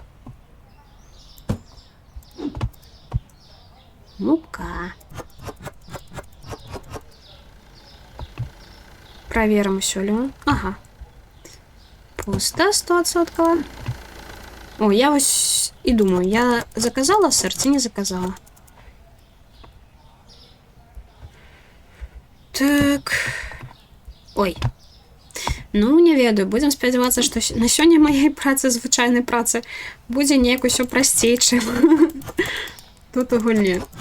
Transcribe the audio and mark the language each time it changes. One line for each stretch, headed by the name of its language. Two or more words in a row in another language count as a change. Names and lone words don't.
Russian: Мука. Проверим, все ли он. Ага. Пусто 100%. О, я вот и думаю, я заказала сыр,
Belarusian: ці не заказала. Так. Ой. Ну, не ведаю, будем спадзявацца, што на сёння маёй працы, звычайнай працы, будзе неяк усё прасцей, чым тут у гульні.